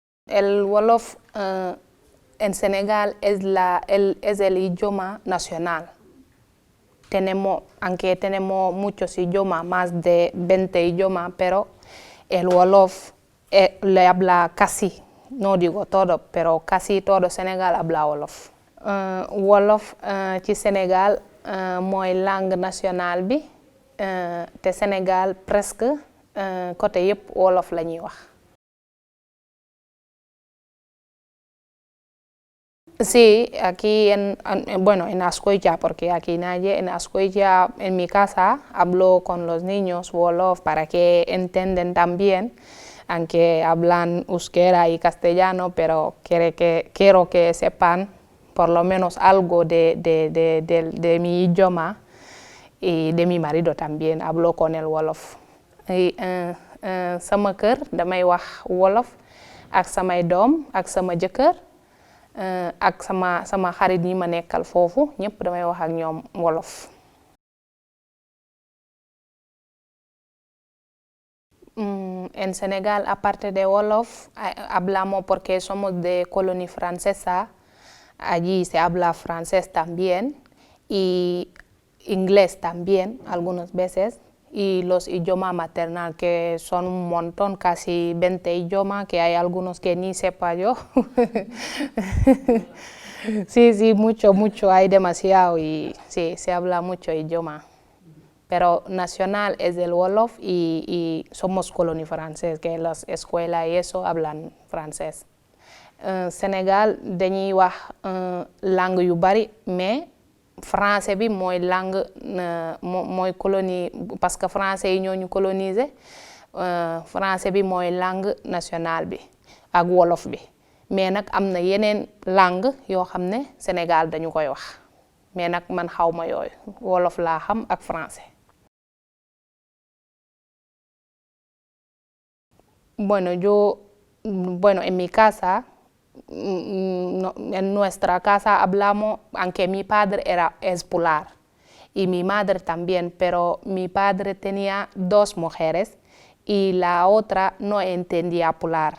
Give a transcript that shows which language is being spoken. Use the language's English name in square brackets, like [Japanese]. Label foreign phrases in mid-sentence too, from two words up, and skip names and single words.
[Spanish] El Wolof en Senegal es el idioma nacional. Aunque tenemos muchos idiomas, más de 20 idiomas, pero el Wolof le habla casi, no digo todo, pero casi todo Senegal habla Wolof. [Wolof] Wolof ci Sénégal mooy [French] langue nationale [Wolof] bi te Sénégal [French] presque côté [Wolof] yëpp Wolof la ñuy wax. [Spanish] Sí, aquí en Azcoitia, porque aquí nadie, en Azcoitia, en mi casa, hablo con los niños Wolof para que entiendan también, aunque hablan euskera y castellano, pero quiero que sepan por lo menos algo de mi idioma y de mi marido también, hablo con el Wolof. [Wolof] Y sama kër damay wax Wolof ak samay doom ak sama jëkkër ak sama xarit yi ma nekkal foofu ñëpp damay wax ak ñoom Wolof. [Spanish] En Senegal, aparte de Wolof, hablamos porque somos de colonia francesa. Allí se habla francés también y inglés también algunas veces. Y los idiomas maternales, que son un montón, casi 20 idiomas, que hay algunos que ni sepa yo. Sí, mucho, hay demasiado y sí, se habla mucho idioma. Pero nacional es el Wolof y somos colonia francesa, que las escuelas y eso hablan francés. [Wolof] Sénégal dañuy wax langue yu bari [French] mais français [Wolof] bi mooy langue mooy colonie [French] parce que français [Wolof] yi ñoo ñu [French] coloniser français [Wolof] bi mooy [French] langue nationale [Wolof] bi ak wolof bi mais nag am na yeneen langue yoo xam ne Sénégal dañu koy wax mais nag man xawma yooyu wolof laa xam ak français. [Spanish] Bueno, en mi casa, en nuestra casa hablamos, aunque mi padre es pular y mi madre también, pero mi padre tenía 2 mujeres y la otra no entendía pular.